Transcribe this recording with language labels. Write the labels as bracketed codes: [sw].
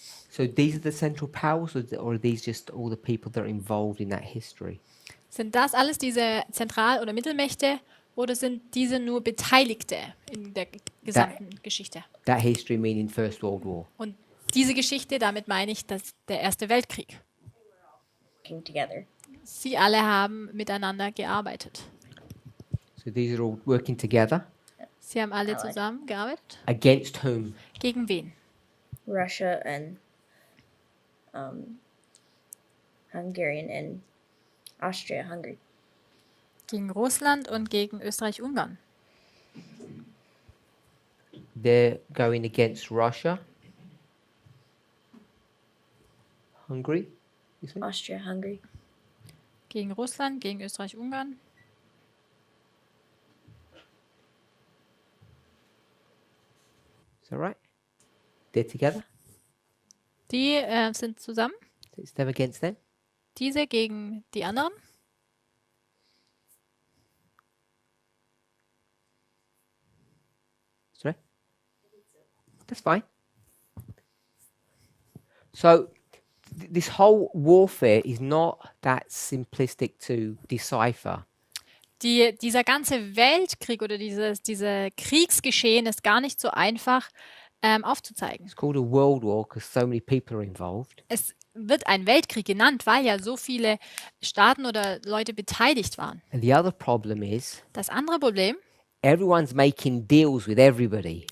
[en] So these are the central powers, or are these just all the people that are involved in that history? [de] Sind das alles diese Zentral- oder Mittelmächte oder sind diese nur Beteiligte in der gesamten Geschichte? [en] That history meaning First World War. [de] Und diese Geschichte, damit meine ich der Erste Weltkrieg. [en] Working together. [de] Sie alle haben miteinander gearbeitet. [en] So these are all working together [de] Sie haben alle [en] Allied. [de] zusammengearbeitet. [en] against whom? [de] Gegen wen? [en] Russia and Hungarian and Austria-Hungary. [de] Gegen Russland und gegen Österreich-Ungarn. [en] They're going against Russia, Hungary. You say? Austria-Hungary. [de] Gegen Russland, gegen Österreich-Ungarn. [en] Is that right? They're together. [de] Die sind zusammen. [en] So it's them against them. [de] Diese gegen die anderen. [en] Sorry. That's fine. So this whole warfare is not that simplistic to decipher. [de] Dieser ganze Weltkrieg oder diese Kriegsgeschehen ist gar nicht so einfach aufzuzeigen. [en] It's called a world war because so many people are involved. [de] Es wird ein Weltkrieg genannt, weil ja so viele Staaten oder Leute beteiligt waren. [en] And the other problem is [de] Das andere Problem, [en] everyone's making deals with everybody.